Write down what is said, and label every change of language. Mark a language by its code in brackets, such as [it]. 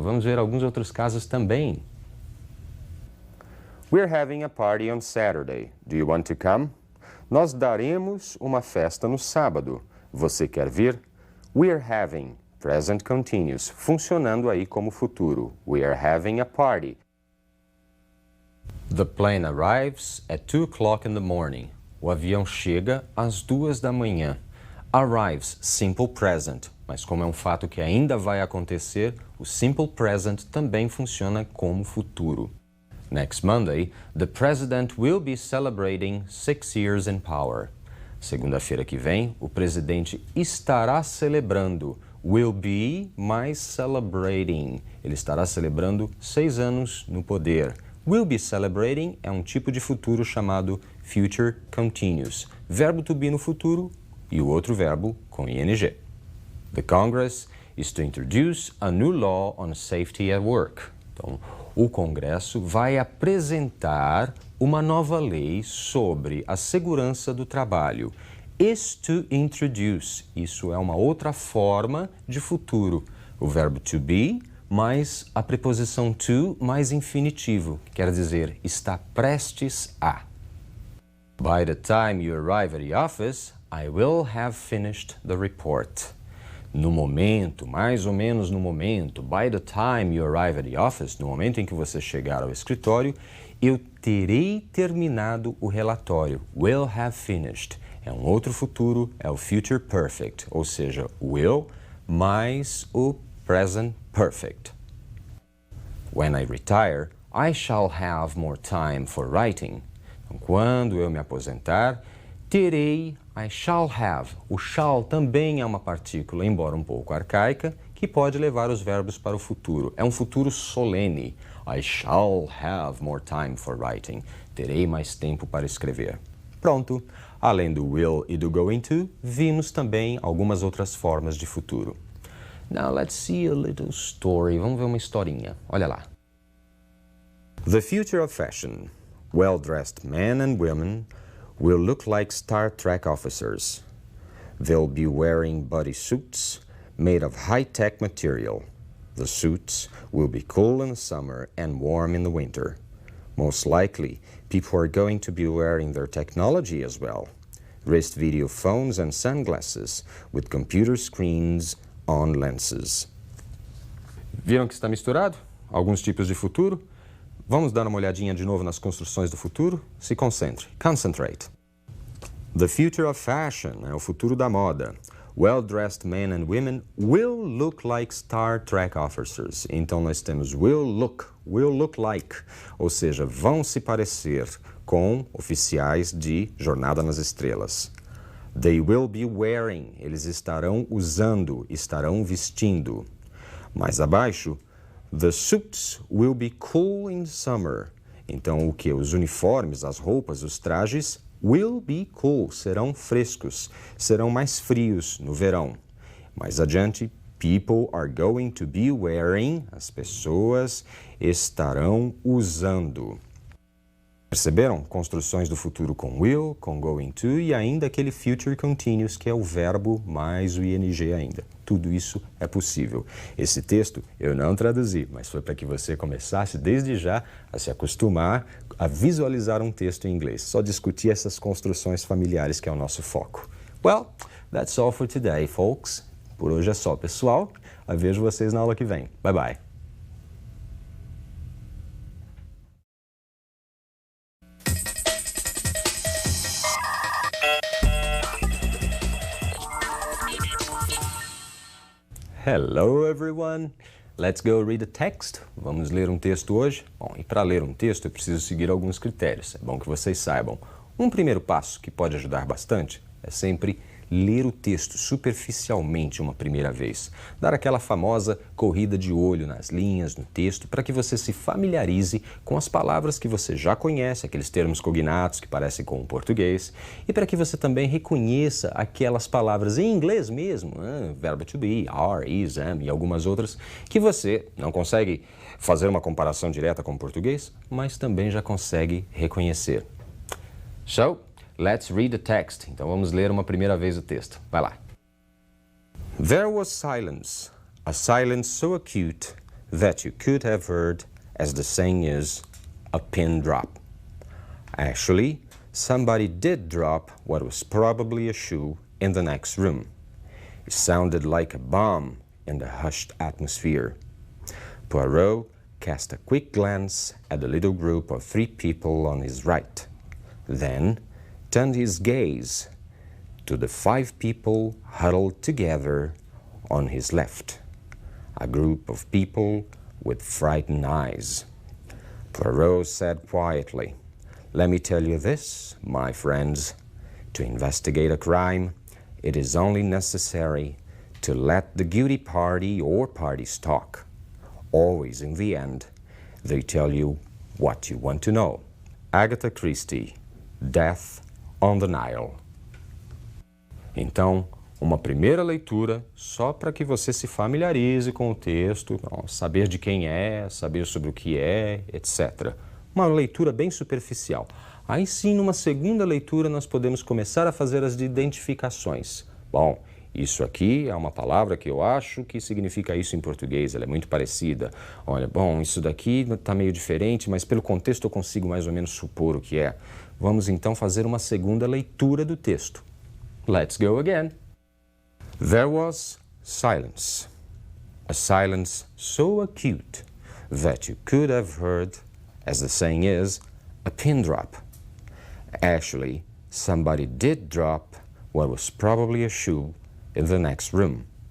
[pt] Vamos ver alguns outros casos também. [en] We're having a party on Saturday. Do you want to come? [pt] Nós daremos uma festa no sábado. Você quer vir? [en] We're having, present continuous, [pt] funcionando aí como futuro. [en] We are having a party. The plane arrives at 2 o'clock in the morning. [pt] O avião chega às 2 da manhã. [en] Arrives, simple present. [pt] Mas como é um fato que ainda vai acontecer, o simple present também funciona como futuro. [en] Next Monday, the president will be celebrating 6 years in power. [pt] Segunda-feira que vem, o presidente estará celebrando. [en] Will be mais celebrating. [pt] Ele estará celebrando 6 anos no poder. [en] Will be celebrating [pt] é um tipo de futuro chamado future continuous. Verbo to be no futuro e o outro verbo com ing. [en] The Congress is to introduce a new law on safety at work. [pt] Então, o Congresso vai apresentar uma nova lei sobre a segurança do trabalho. Is to introduce. Isso é uma outra forma de futuro. O verbo to be mais a preposição to mais infinitivo, que quer dizer está prestes a. [en] By the time you arrive at the office, I will have finished the report. [pt] No momento, mais ou menos no momento, [en] by the time you arrive at the office, [pt] no momento em que você chegar ao escritório, eu terei terminado o relatório. [en] Will have finished. [pt] É um outro futuro, é o future perfect, ou seja, will mais o present perfect. [en] When I retire, I shall have more time for writing. [pt] Então, quando eu me aposentar, terei, [en] I shall have. [pt] O shall também é uma partícula, embora um pouco arcaica, que pode levar os verbos para o futuro. É um futuro solene. [en] I shall have more time for writing. [pt] Terei mais tempo para escrever. Pronto. Além do will e do going to, vimos também algumas outras formas de futuro. [en] Now let's see a little story. [pt] Vamos ver uma historinha. Olha lá. [en] The future of fashion. Well-dressed men and women will look like Star Trek officers. They'll be wearing bodysuits made of high-tech material. The suits will be cool in the summer and warm in the winter. Most likely, people are going to be wearing their technology as well. Wrist video phones and sunglasses with computer screens on lenses. [pt] Viram que está misturado? Alguns tipos de futuro? Vamos dar uma olhadinha de novo nas construções do futuro? Se concentre. Concentrate. [en] The future of fashion [pt] é o futuro da moda. [en] Well-dressed men and women will look like Star Trek officers. [pt] Então nós temos [en] will look like, [pt] ou seja, vão se parecer com oficiais de Jornada nas Estrelas. [en] They will be wearing, [pt] eles estarão usando, estarão vestindo. Mais abaixo, [en] the suits will be cool in summer. [pt] Então o que? Os uniformes, as roupas, os trajes [en] will be cool, [pt] serão frescos, serão mais frios no verão. Mais adiante, [en] people are going to be wearing, [pt] as pessoas estarão usando. Perceberam? Construções do futuro com will, com going to e ainda aquele future continuous, que é o verbo mais o ing ainda. Tudo isso é possível. Esse texto eu não traduzi, mas foi para que você começasse desde já a se acostumar a visualizar um texto em inglês. Só discutir essas construções familiares que é o nosso foco. [en] Well, that's all for today, folks. [pt] Por hoje é só, pessoal. Eu vejo vocês na aula que vem. [en] Bye, bye. Hello, everyone. Let's go read a text. [pt] Vamos ler um texto hoje? Bom, e para ler um texto eu preciso seguir alguns critérios. É bom que vocês saibam. Um primeiro passo que pode ajudar bastante é sempre ler o texto superficialmente uma primeira vez. Dar aquela famosa corrida de olho nas linhas, no texto, para que você se familiarize com as palavras que você já conhece, aqueles termos cognatos que parecem com o português, e para que você também reconheça aquelas palavras em inglês mesmo, verbo to be, are, is, am e algumas outras, que você não consegue fazer uma comparação direta com o português, mas também já consegue reconhecer. [en] So, let's read the text. [pt] Então vamos ler uma primeira vez o texto. Vai lá. [en] There was silence, a silence so acute that you could have heard, as the saying is, a pin drop. Actually, somebody did drop what was probably a shoe in the next room. It sounded like a bomb in the hushed atmosphere. Poirot cast a quick glance at the little group of 3 people on his right. Then turned his gaze to the 5 people huddled together on his left, a group of people with frightened eyes. Poirot said quietly, "Let me tell you this, my friends. To investigate a crime, it is only necessary to let the guilty party or parties talk. Always in the end, they tell you what you want to know." Agatha Christie, Death on the Nile. [pt] Então, uma primeira leitura só para que você se familiarize com o texto, saber de quem é, saber sobre o que é, etc. Uma leitura bem superficial. Aí sim, numa segunda leitura, nós podemos começar a fazer as identificações. Bom, isso aqui é uma palavra que eu acho que significa isso em português, ela é muito parecida. Olha, bom, isso daqui está meio diferente, mas pelo contexto eu consigo mais ou menos supor o que é. Vamos então fazer uma segunda leitura do texto. [en] Let's go again. There was silence. A silence so acute that you could have heard, as the saying is, a pin drop. Actually, somebody did drop what was probably a shoe in the next room.